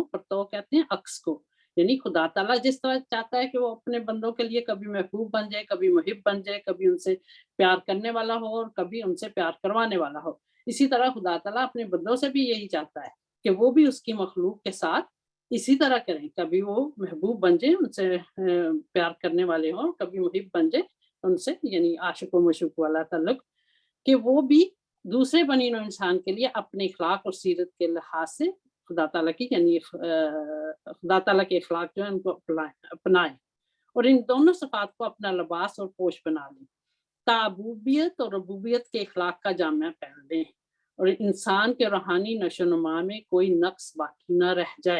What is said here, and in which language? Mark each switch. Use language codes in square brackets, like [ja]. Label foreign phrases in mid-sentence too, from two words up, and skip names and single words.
[ur] پرتو کہتے ہیں عکس کو، یعنی خدا تعالیٰ جس طرح چاہتا ہے کہ وہ اپنے بندوں کے لیے کبھی محبوب بن جائے، کبھی محب بن جائے، کبھی ان سے پیار کرنے والا ہو اور کبھی ان سے پیار کروانے والا ہو، اسی طرح خدا تعالیٰ اپنے بندوں سے بھی یہی چاہتا ہے کہ وہ بھی اس کی مخلوق کے ساتھ اسی طرح کریں، کبھی وہ محبوب بن جائے، ان سے پیار کرنے والے ہوں، کبھی محب بن جائے ان سے، یعنی عاشق و مشوق والا تعلق، کہ وہ بھی دوسرے بنی نوع انسان کے لیے اپنے اخلاق اور سیرت کے لحاظ سے خدا تعالیٰ کی یعنی خدا تعالیٰ کے اخلاق جو ہیں ان کو اپنائیں اور ان دونوں صفات کو اپنا لباس اور پوش بنا لیں، تعبوبیت اور ربوبیت کے اخلاق کا جامعہ پہن لیں اور انسان کے روحانی نشو و نما میں کوئی نقص باقی نہ رہ جائے۔